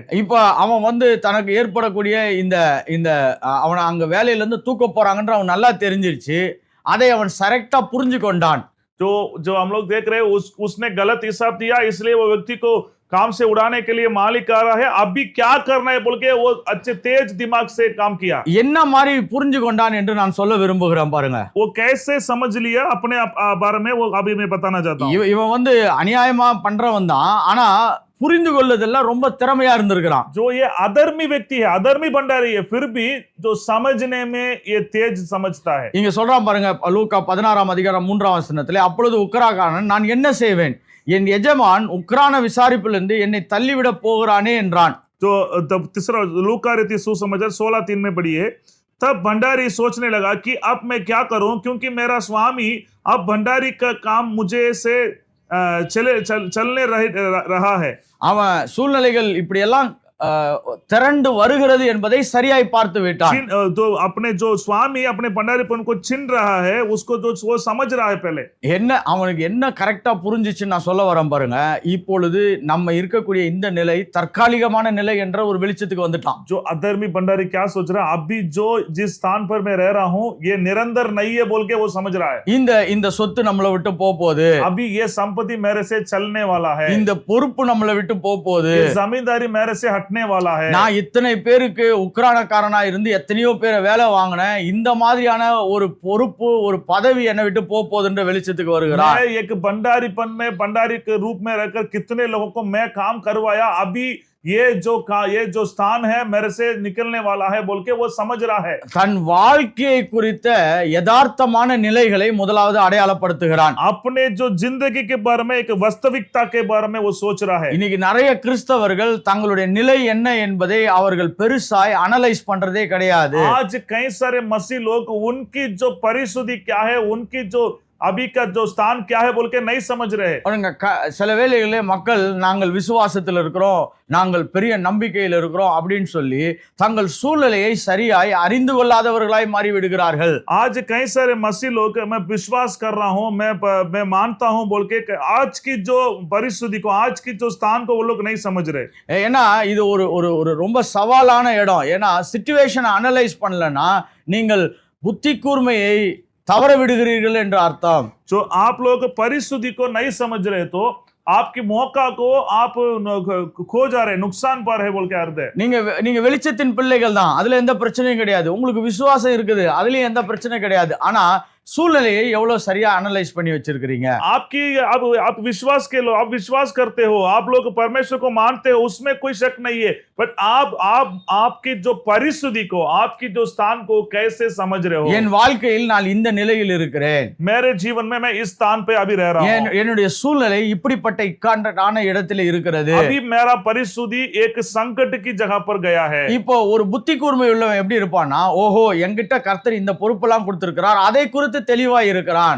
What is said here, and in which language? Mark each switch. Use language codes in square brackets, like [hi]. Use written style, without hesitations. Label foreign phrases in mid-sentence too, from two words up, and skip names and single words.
[ta] இப்ப அவன் தனக்கு ஏற்படக்கூடிய இந்த இந்த அவனை அங்க வேலையில இருந்து தூக்க போறாங்கன்ற அவன் நல்லா தெரிஞ்சிருச்சு. அதை அவன் கரெக்டா புரிஞ்சு கொண்டான். [hi] जो जो हम लोग देख रहे हैं उसने गलत हिसाब दिया, इसलिए वो व्यक्ति को काम से उड़ाने के लिए मालिक आ रहा है. अभी क्या करना है बोल के वो अच्छे तेज दिमाग से काम किया. [ta] என்ன மாதிரி புரிஞ்சு கொண்டான் என்று நான் சொல்ல விரும்புகிறேன் பாருங்க. [hi] वो कैसे समझ लिया अपने बारे में, वो अभी मैं बताना चाहता हूँ. [ta] இவன் அநியாயமா பண்றவன் தான், ஆனா புரிந்து கொள்ளுதெல்லாம் ரொம்ப திறமையா இருந்திருக்கிறான். [hi] जो ये अधर्मी व्यक्ति है, अधर्मी भंडारी है, फिर भी जो समझने में ये तेज समझता है. [ta] இங்க சொல்றான் பாருங்க, லூக்கா 16ஆம் அதிகாரம் 3ஆம் வசனத்திலே, அப்பொழுது உக்கிராக்காரன் நான் என்ன செய்வேன், என் எஜமான் உக்ரான விசாரிப்பிலிருந்து என்னை தள்ளிவிட போகிறானே என்றான். [hi] तो तीसरा लूका रीति सुसमाचार 16:3 में पढ़िए. तब भंडारी सोचने लगा कि अब मैं क्या करूं, क्योंकि मेरा स्वामी अब भंडारी का काम मुझे से चलने रहा है. [ta] அவன் சூழ்நிலைகள் இப்படி எல்லாம் திரண்டு வருகிறது என்பதை சரியாய் பார்த்து விட்டான். [hi] तो अपने जो स्वामी अपने भंडारीपन को छीन रहा है, उसको जो वो समझ रहा है पहले. [ta] என்ன அவனுக்கு என்ன கரெக்டா புரிஞ்சிச்சு நான் சொல்ல வரேன் பாருங்க. இப்பொழுது நம்ம இருக்கக்கூடிய இந்த நிலை தற்காலிகமான நிலை என்ற ஒரு வெளிச்சத்துக்கு வந்துட்டான். [hi] जो अधर्मी भंडारी क्या सोच रहा है, अभी जो जिस स्थान पर मैं रह रहा हूं ये निरंतर नहीं है बोल के वो समझ रहा है. [ta] இந்த சொத்து நம்மளை விட்டு போகுது, [hi] अभी ये संपत्ति मेरे से चलने वाला है, [ta] இந்த பொறுப்பு நம்மளை விட்டு போகுது, [hi] ये जमींदारी मेरे से हटने वाला है. [ta] நான் இத்தனை பேருக்கு உக்ரானக்காரனா இருந்து எத்தனையோ பேரை வேலை வாங்கினேன், இந்த மாதிரியான ஒரு பொறுப்பு ஒரு பதவி என்னை விட்டு போகுதுன்ற வெளிச்சத்துக்கு வருகிறார். [hi] मैं एक भंडारीपन में भंडारी के रूप में रहकर कितने लोगों को मैं काम करवाया, अभी ये जो स्थान है मेरे से निकलने वाला है बोल के वो समझ रहा है. [ta] தன் வாழ்க்கையை குறித்த யதார்த்தமான நிலைகளை முதலாவது அடையாளப்படுத்துகிறான். [hi] अपने जो जिंदगी के बारे में एक वास्तविकता के बारे में वो सोच रहा है. [ta] இன்னைக்கு நிறைய கிறிஸ்தவர்கள் தங்களுடைய நிலை என்ன என்பதை அவர்கள் பெருசாய் அனலைஸ் பண்றதே கிடையாது. [hi] आज कई सारे मसीह लोग उनकी जो परिशुद्धि क्या है, उनकी जो अभी का जो स्थान क्या है बोल के नहीं समझ रहे. [ta] சில வேளைகளிலே மக்கள் நாங்கள் விசுவாசத்தில் இருக்கிறோம், நாங்கள் பெரிய நம்பிக்கையில் இருக்கிறோம் அப்படின்னு சொல்லி தங்கள் சூழ்நிலையை சரியாய் அறிந்து கொள்ளாதவர்களாய் மாறி விடுகிறார்கள். [hi] आज कई सारे मसीह लोग मैं विश्वास कर रहा हूं, मैं मानता हूं बोल के आज की जो परिस्थिति को, आज की जो स्थान को वो लोग नहीं समझ रहे. [ta] ஏன்னா இது ஒரு ரொம்ப சவாலான இடம். ஏன்னா [en] situation analyse [ta] பண்ணலன்னா நீங்கள் புத்தி கூர்மையை தவற விடுகிறீர்கள் என்ற அர்த்தம். [hi] जो आप लोग परिस्थिति को नहीं समझ रहे तो आपकी मौका को आप खो जा रहे, नुकसान पा रहे बोल के अर्थ है. [ta] நீங்க வெளிச்சத்தின் பிள்ளைகள் தான், அதுல எந்த பிரச்சனையும் கிடையாது. உங்களுக்கு விசுவாசம் இருக்குது, அதுலயும் எந்த பிரச்சனை கிடையாது. ஆனா சூழ்நிலையை எவ்வளவு சரியா அனலைஸ் பண்ணி வச்சிருக்கீங்க. [hi] आप विश्वास के लोग, आप विश्वास करते हो, आप लोग परमेश्वर को मानते हो, उसमें कोई शक नहीं है. बट आपकी जो परिस्थिति को, आपकी जो स्थान को कैसे समझ रहे हो. [ta] என் வாழ்க்கையில் நான் இந்த நிலையில் இருக்கிறேன், [hi] मेरे जीवन में मैं इस स्थान पे अभी रह रहा हूं, [ta] என்னுடைய சூழ்நிலை இப்படிப்பட்ட இக்கட்டான இடத்துல இருக்கிறது, [hi] अभी मेरा परिस्थिति एक संकट की जगह पर गया है. [ta] இப்போ ஒரு புத்தி கூர்மை உள்ளவன் எப்படி இருப்பான்னா, ஓஹோ என்கிட்ட கர்த்தர் இந்த பொறுப்பெல்லாம் கொடுத்திருக்கிறார், அதை குறித்து தெளிவா இருக்கிறான்.